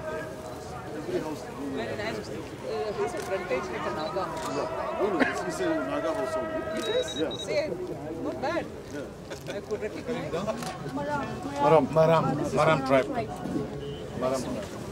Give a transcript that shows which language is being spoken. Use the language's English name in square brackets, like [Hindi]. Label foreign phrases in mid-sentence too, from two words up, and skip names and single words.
[English] And has a frontage like a Naga. This is a Naga house only. It is? Yeah. Same. Not bad. I could recognize. Maram tribe. Maram tribe.